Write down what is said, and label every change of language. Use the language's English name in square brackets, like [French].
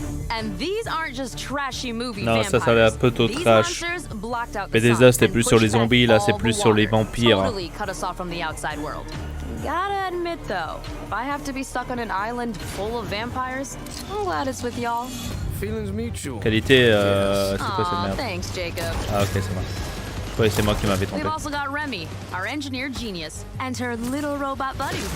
[English] And these aren't just trashy movie [French] Non, ça avait un peu trop trash. Bethesda c'était plus sur les zombies, là c'est plus sur les vampires. [English] Totally cut us off from the outside world. Gotta admit though, if I have to be stuck on an island full of vampires, I'm glad it's with y'all. Feelings mutual. [French] Qualité, c'est quoi cette [English] Aw, [French] merde? [English] thanks, Jacob. [French] Ah ok, c'est moi. Ouais, c'est moi qui m'avais trompé. [English] We've also got Remy, our engineer genius, and her little robot buddy.